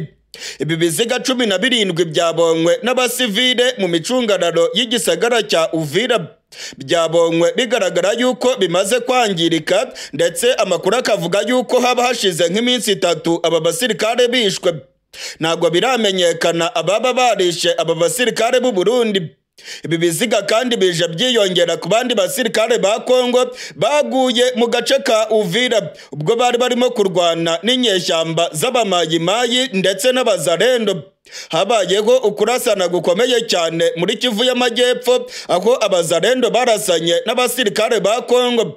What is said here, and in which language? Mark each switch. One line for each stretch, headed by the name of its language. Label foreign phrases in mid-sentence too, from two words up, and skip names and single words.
Kinyarwanda: Ibi biziga 17 byabonywe n'abasivile mu micungararo y'igisagara cya Uvira. Byabonywe bigaragara yuko bimaze kwangirika ndetse amakuru akavuga yuko haba hashize nk'iminsi 3 aba basirikare bishwe. Ntabwo biramenyekana ababa barishe aba basirikare b'u Burundi. Ibi biziga kandi bije byiyongera ku bandi basirikare ba Kongo baguye mu gace ka Uvira ubwo bari barimo kurwana n'inyeshyamba z'abamayimayi ndetse n'abazarendo. Habayeho ukurasana gukomeye cyane muri Kivu y'Amajyepfo aho abazarendo barasanye n'abasirikare ba Kongo.